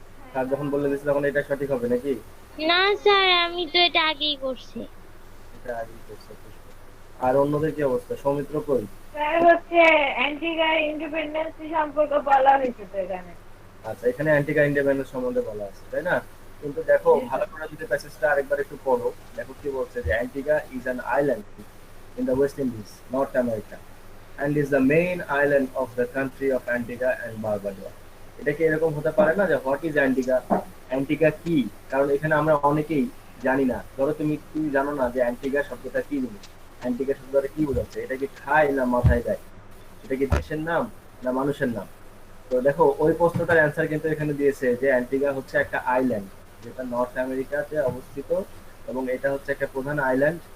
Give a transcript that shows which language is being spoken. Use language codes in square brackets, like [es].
[bn] Sir যখন বলে দিয়েছে তখন এটা সঠিক হবে নাকি? না স্যার, আমি তো এটা আগেই করছি। এটা আগেই করছে। আর অন্যদের কি অবস্থা? সৌমিত্র কই? স্যার হচ্ছে অ্যান্টিগা ইন্ডিপেন্ডেন্স সম্পর্কে বলা হয়েছে তো এখানে। আচ্ছা, এখানে অ্যান্টিগা ইন্ডিপেন্ডেন্স সম্বন্ধে বলা আছে, তাই না? কিন্তু দেখো ভালো করে যদি প্যাসেজটা আরেকবার একটু পড়ো, দেখো কি বলছে যে [en] Antigua is an island in the West Indies, North America, and is the main island of the country of Antigua and Barbuda. [bn] এটা কি এরকম হতে পারে না যে [en] what is Antigua, [bn] অ্যান্টিগা কি? কারণ এখানে আমরা অনেকেই জানি না। ধরো তুমি জানো না যে অ্যান্টিগা শব্দটা কি জিনিস, অ্যান্টিগা শব্দটা কি বোঝাচ্ছে, এটা কি খায় না মাথায় দেয়, এটা কি দেশের নাম না মানুষের নাম? তো দেখো ওই প্রশ্নটার অ্যান্সার কিন্তু এখানে দিয়েছে যে অ্যান্টিগা হচ্ছে একটা আইল্যান্ড যেটা নর্থ আমেরিকাতে অবস্থিত, এবং এটা হচ্ছে একটা প্রধান আইল্যান্ড।